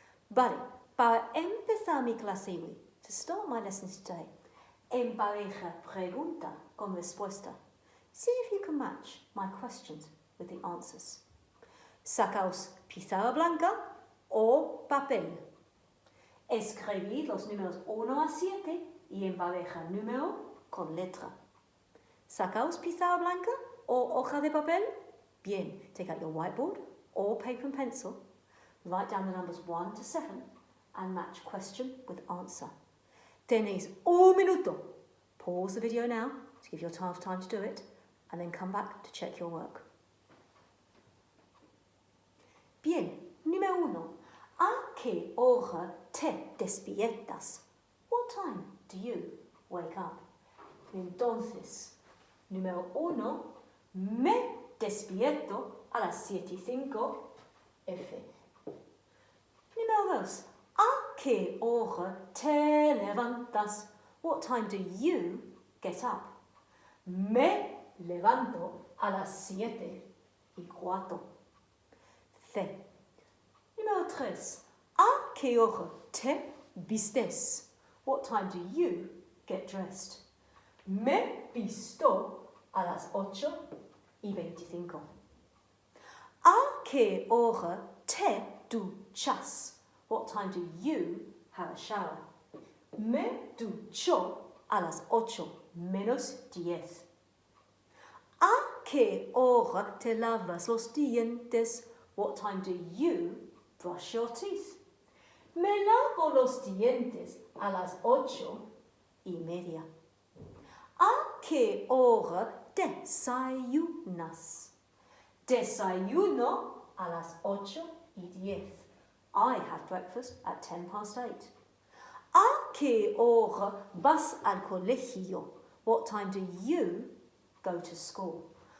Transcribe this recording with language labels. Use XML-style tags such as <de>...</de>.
<es>Vale, para empezar mi clase hoy,</es> <en>to start my lessons today,</en> <es>empareja pregunta con respuesta.</es> <en>See if you can match my questions with the answers.</en> <es>Sacaos pizarra blanca o papel. Escribid los números 1 a 7 y empareja número con letra. Sacaos pizarra blanca o hoja de papel?</es> <en>Bien, take out your whiteboard or paper and pencil, write down the numbers 1 to 7 and match question with answer.</en> <es>Tenéis un minuto.</es> <en>Pause the video now to give yourself time to do it and then come back to check your work.</en> <es>Bien, número 1. ¿A qué hora te despiertas?</es> <en>What time do you wake up?</en> <es>Entonces, número 1, me despierto a las 7:05 F. Número 2, ¿a qué hora te levantas?</es> <en>What time do you get up?</en> <es>Me levanto a las 7:15 C. Número 3, ¿a qué hora te vistes?</es> <en>What time do you get dressed?</en> <es>Me visto a las 8:25. ¿A qué hora te duchas?</es> <en>What time do you have a shower?</en> <es>Me ducho a las 8:10. ¿A qué hora te lavas los dientes?</es> <en>What time do you brush your teeth?</en> <es>Me lavo los dientes a las 8:30. ¿A qué hora desayunas? Desayuno a las 8:10.</es> <en>I have breakfast at 8:10.</en> <es>¿A qué hora vas al colegio?</es> <en>What time do you go to school?</en>